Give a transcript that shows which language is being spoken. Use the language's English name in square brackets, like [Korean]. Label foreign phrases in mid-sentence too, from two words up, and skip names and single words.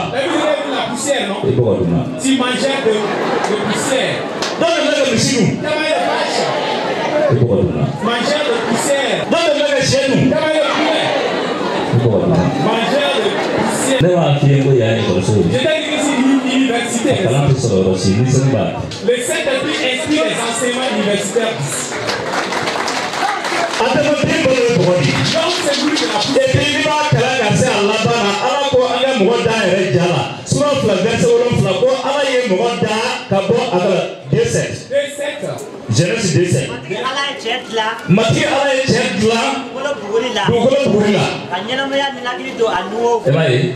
[Bambara] I bɔgɔ dun na. Dɔ delila ka misi dun. I bɔgɔ dun na. Dɔ delila ka sɛ dun. I bɔgɔ dun na. Ne b'a f'i ye ko yan ye ekɔliso ye. A kalan tɛ sɔrɔ yɔrɔ si ni sɛnɛ b'a. [French] Le Saint-Esprit inspire les enseignements universitaires. [Bambara] Adamaden balo ye bɔgɔ de. [French] Et puis [Bambara] n'i b'a kalan ka se a laban na Ala ko an ka mɔgɔ da yɛrɛ ja la. Sura 2 verset 7 ko Ala ye mɔgɔ da ka bɔ a ka 2:7. Genèse 2:7. Mati Ala ye cɛ dilan. Dugukolo buguri la. E b'a ye.